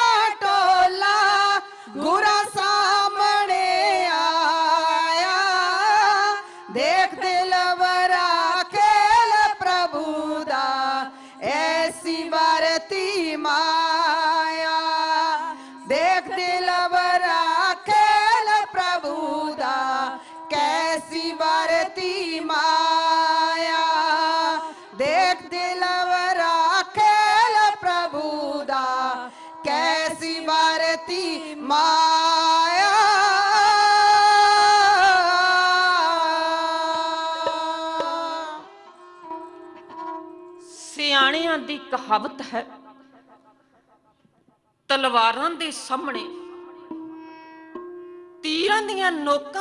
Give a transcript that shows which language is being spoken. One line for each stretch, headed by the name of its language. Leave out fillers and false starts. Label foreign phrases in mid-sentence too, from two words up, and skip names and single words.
Punjabi: ਟੋਲਾ, ਗੁਰਾ ਸਾਹਮਣੇ ਆਇਆ, ਦੇਖ ਦਿਲਵਰਾ ਖੇਲ ਪ੍ਰਭੂ ਦਾ, ਐਸੀ ਵਰਤੀ ਮਾਇਆ, ਦੇਖ ਦਿਲਵਰਾ ਖੇਲ ਪ੍ਰਭੂ ਦਾ, ਕੈਸੀ ਵਰਤੀ ਮਾਇਆ, ਦੇਖ ਦਿਲਵਰਾ ਖੇਲ ਪ੍ਰਭੂ ਦਾ, ਕੈਸੀ ਵਰਤੀ ਮਾਇਆ। ਸਿਆਣਿਆਂ ਦੀ ਕਹਾਵਤ ਹੈ, ਤਲਵਾਰਾਂ ਦੇ ਸਾਹਮਣੇ, ਤੀਰਾਂ ਦੀਆਂ ਨੋਕਾਂ